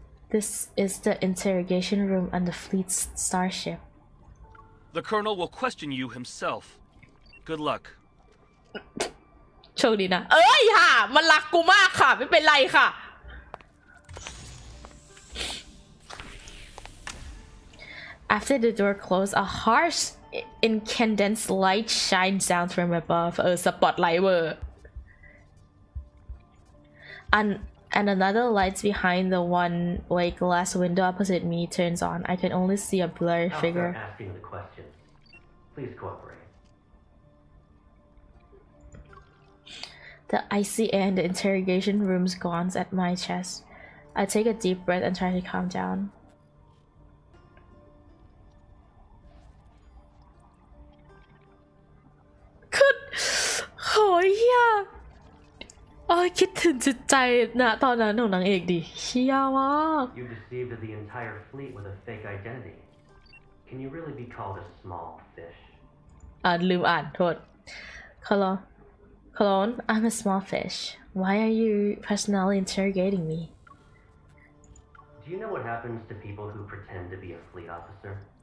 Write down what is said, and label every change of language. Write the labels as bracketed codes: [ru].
[en] This is the interrogation room on the fleet's starship. The Colonel will question you himself. Good luck. [th] โชคดีนะ เอ้ยค่ะมันรักกูมากค่ะ ไม่เป็นไรค่ะ [en] After the door closed, a harsh incandescent light shines down from above. Spotlight เวอร์ and another light behind the one-way glass window opposite me turns on. I can only see a blurry figure. I'll start asking the questions. Please cooperate. The icy air in the interrogation room gnaws at my chest. I take a deep breath and try to calm down. [th] คือโหยเฮียคิดถึงจิตใจนะตอนนั้นของนางเอกดิเฮียมาก [en] You deceived the entire fleet with a fake identity. Can you really be called a small fish? [th] ลืมอ่านโทษ [en] Cologne, I'm a small fish. Why are you personally interrogating me? Do you know what happens to people who pretend to be a fleet officer?